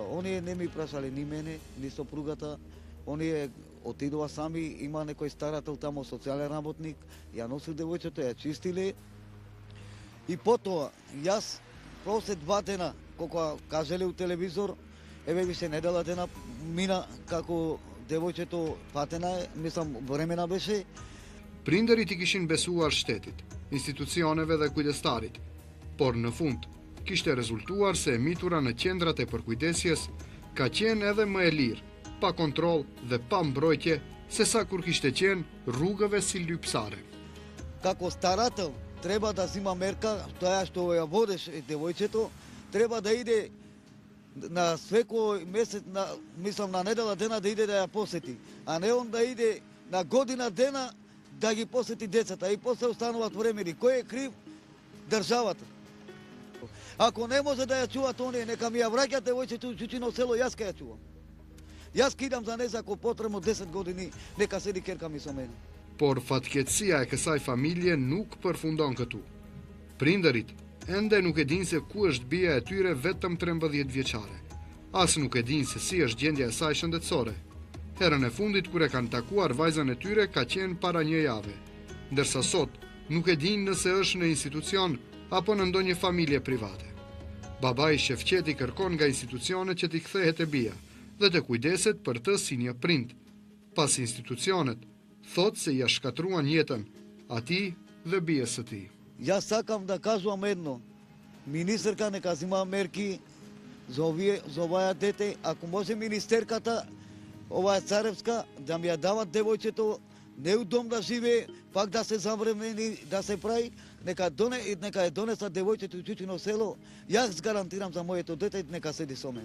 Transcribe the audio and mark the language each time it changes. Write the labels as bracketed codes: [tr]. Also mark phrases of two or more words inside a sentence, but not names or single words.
[mk] Оние не ми прашале ни мене, ни сопругата, оние отидува сами, има некој старател таму, социјален работник, ја носил девојчето, ја чистиле. И потоа, јас, после 2 дена, кога кажеле у телевизор, еве више недела дена мина како девојчето патена, мислам, времена беше. [sq] Prindërit I kishin besuar shtetit, institucioneve dhe kujdestarit, por në fund kishte rezultuar se e mitura në qendrat e përkujdesjes ka qenë edhe më e lirë, pa kontroll dhe pa mbrojtje, sesa kur kishte qenë rrugëve si lypsare. [mk] Како старател треба да зима мерка, тоа што ја водеш девојчето, треба да иде на секој месец, мислам на недела дена да иде да ја посети, а не он да иде на година дена да ги посети децата и после остануваат времени. Кој е крив? Државата. Ако не може да ја чуваат оние, нека ми ја враќат девојчето у Чучино село, јас ке ја чувам. Јас кидам за неја ако потребно 10 години, нека седи керка ми со мене. [sq] Por fatkeqësia e kësaj familje nuk përfundon këtu. Prindërit ende nuk e dinë se ku është bia e tyre vetëm 13 vjeçare. As nuk e dinë se si është gjendja e saj shëndetësore. Herën e fundit kur e kanë takuar vajzën e tyre ka qenë para 1 jave, ndërsa sot nuk e dinë nëse është në institucion apo në ndonjë familje private. Babai Shefqeti kërkon nga institucionet që t'i kthehet e bia dhe të kujdeset për të si një prind, pas institucionet thot se ja shkatruan jetën atij dhe bijes së tij. [mk] Јас сакам да кажувам едно. Министерка нека зима мерки за оваа дете, ако може министерката, оваа Царевска, да ми ја дават девојчето, не у дом да живее, пак да се завремени, да се прави, нека ја донесат девојчето у Чучино село, јас гарантирам за моето дете, нека седи со мене.